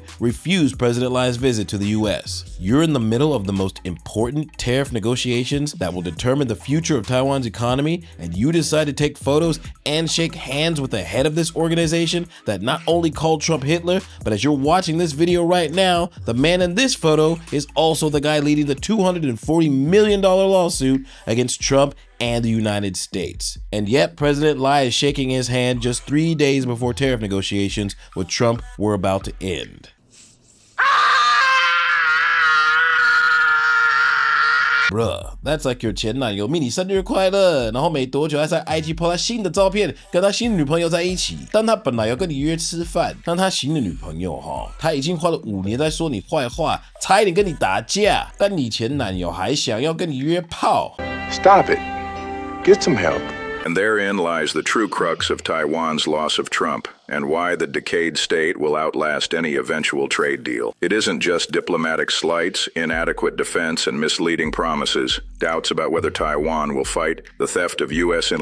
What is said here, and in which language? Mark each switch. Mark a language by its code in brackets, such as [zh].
[en] Japan refused President Lai's visit to the US. You're in the middle of the most important tariff negotiations that will determine the future of Taiwan's economy, and you decide to take photos and shake hands with the head of this organization that not only called Trump Hitler, but as you're watching this video right now, the man in this photo is also the guy leading the $240 million lawsuit against Trump and the United States. And yet, President Lai is shaking his hand just 3 days before tariff negotiations with Trump were about to end. Bruh, that's like your [zh] 前男友命你生日快乐，然后没多久他在 IG po 他新的照片，跟他新的女朋友在一起。但他本来要跟你约吃饭，但他新的女朋友他已经花了5年在说你坏话，差一点跟你打架，但你前男友还想要跟你约炮。 [en] Stop it. Get some help. And therein lies the true crux of Taiwan's loss of Trump, and why the decayed state will outlast any eventual trade deal. It isn't just diplomatic slights, inadequate defense, and misleading promises, doubts about whether Taiwan will fight the theft of U.S.